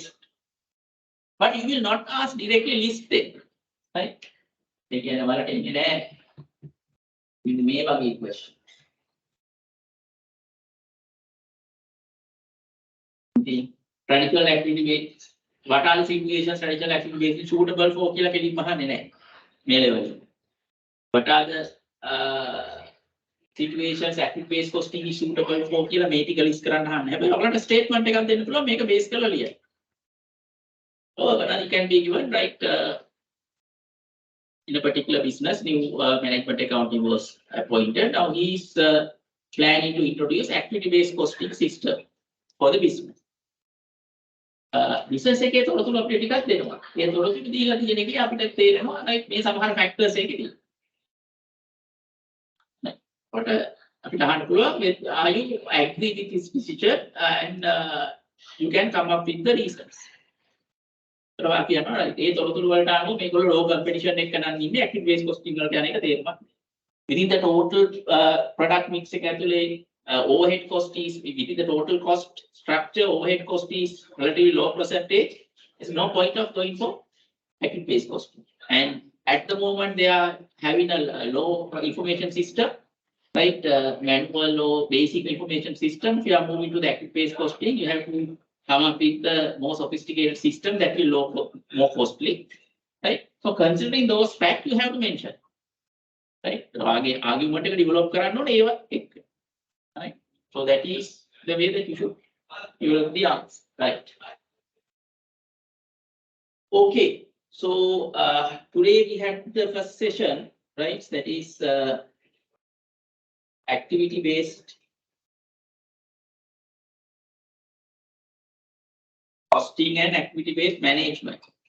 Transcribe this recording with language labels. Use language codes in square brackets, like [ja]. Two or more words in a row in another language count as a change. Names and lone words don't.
[en] But you will not ask directly list them, right? They can never take it with me wage question. The traditional activity based, what are the situations traditional activity based is suitable for [si] කියලා කෙලින්ම අහන්නේ නැහැ මේ [en] level. What are the situations activity based costing is suitable for [si] කියලා මේ ටික [en] list [si] කරන්න අහන්නේ. හැබැයි ඔයාලට statement එකක් දෙන්න පුළුවන් මේක base කරලා ලියන්න. [en] So it can be given, right? In a particular business, new management accounting was appointed. Now he is planning to introduce activity based costing system for the business. [si] Business එකේ තොරතුරු අපිට ටිකක් දෙනවා. ඒ තොරතුරු දීලා තියෙන එකේ අපිට තේරෙනවා right මේ සමහර factors එකේදී. අපිට අහන්න පුළුවන් [en] are you agree with this decision and you can come up with the reasons. [si] ඒවා කියනවා right ඒ තොරතුරු වලට අනුව මේගොල්ලෝ [en] low competition [si] එක නම් ඉන්නේ [en] active base costing [si] වලට යන එක තේරුමක්. [en] Within the total product mix [si] එක ඇතුලේ [en] overhead cost is within the total cost structure overhead cost is relatively low percentage. There's no point of going for active base costing. And at the moment they are having a low information system, right? Manual or basic information system. If you are moving to the active base costing, you have to come up with the more sophisticated system that will more costly, right? So considering those facts, you have to mention, right? [si] Argument එක develop කරන්න ඕනේ ඒවා එක්ක, [en] right? So that is the way that you should develop the answer, right? Okay, so today we had the first session, right? That is activity-based costing and activity-based management.